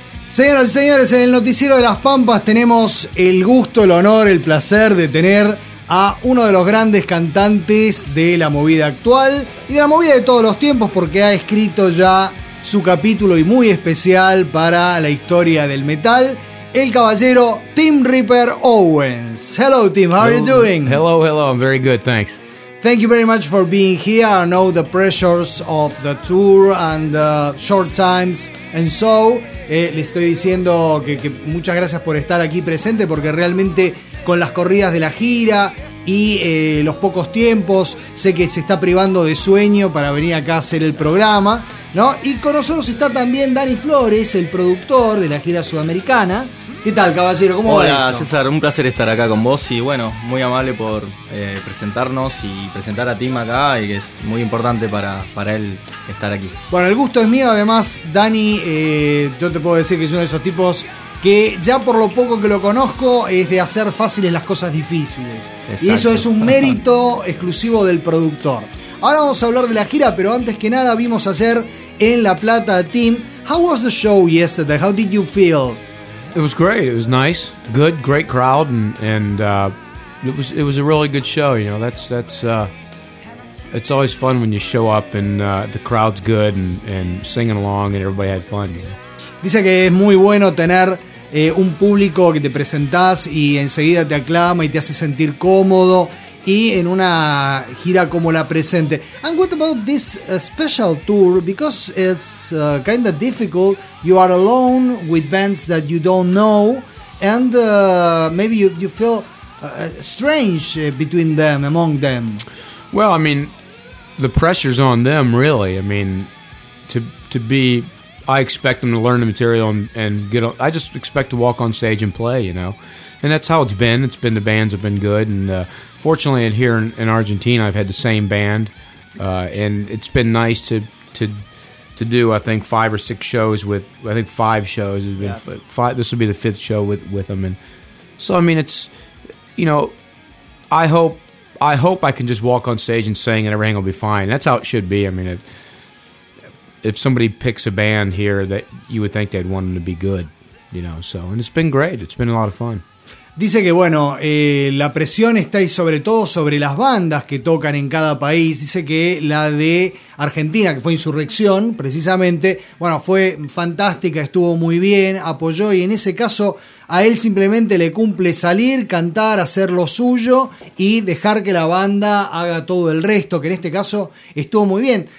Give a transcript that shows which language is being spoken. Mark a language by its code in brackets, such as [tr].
[es] Señoras y señores, en el Noticiero de las Pampas tenemos el gusto, el honor, el placer de tener a uno de los grandes cantantes de la movida actual y de la movida de todos los tiempos, porque ha escrito ya su capítulo y muy especial para la historia del metal, el caballero Tim Ripper Owens. [en] Hello, Tim, how are you doing? Hello, hello, I'm very good, thanks. Thank you very much for being here. I know the pressures of the tour and the short times. And so, [es] le estoy diciendo que muchas gracias por estar aquí presente, porque realmente con las corridas de la gira y los pocos tiempos, sé que se está privando de sueño para venir acá a hacer el programa, ¿no? Y con nosotros está también Dani Flores, el productor de la gira sudamericana. ¿Qué tal, caballero? ¿Cómo Hola, va Hola, César. Un placer estar acá con vos. Y bueno, muy amable por presentarnos y presentar a Tim acá, y que es muy importante para él estar aquí. Bueno, el gusto es mío. Además, Dani, yo te puedo decir que es uno de esos tipos que ya por lo poco que lo conozco es de hacer fáciles las cosas difíciles. Exacto. Y eso es un mérito exclusivo del productor. Ahora vamos a hablar de la gira, pero antes que nada vimos ayer en La Plata a Tim. [en] How was the show yesterday? How did you feel? It was great. It was nice, good, great crowd, and it was a really good show. You know, that's it's always fun when you show up and the crowd's good and singing along and everybody had fun. You know? [es] Dice que es muy bueno tener un público que te presentás y enseguida te aclama y te hace sentir cómodo y en una gira como la presente. [en] And what about this special tour? Because it's kind of difficult. You are alone with bands that you don't know, and maybe you feel strange between them, among them. Well, I mean, the pressure's on them, really. I mean, to be, I expect them to learn the material and get. I just expect to walk on stage and play, you know. And that's how it's been. It's been, the bands have been good, and fortunately, here in Argentina, I've had the same band, and it's been nice to do. I think five or six shows with. I think five shows has been. Yes. Five. This will be the fifth show with them, and so I mean, it's, you know, I hope I can just walk on stage and sing, and everything will be fine. That's how it should be. I mean, if somebody picks a band here, that you would think they'd want them to be good, you know. So, and it's been great. It's been a lot of fun. [es] Dice que, bueno, la presión está, y sobre todo sobre las bandas que tocan en cada país. Dice que la de Argentina, que fue Insurrección, precisamente, bueno, fue fantástica, estuvo muy bien, apoyó. Y en ese caso, a él simplemente le cumple salir, cantar, hacer lo suyo y dejar que la banda haga todo el resto, que en este caso estuvo muy bien.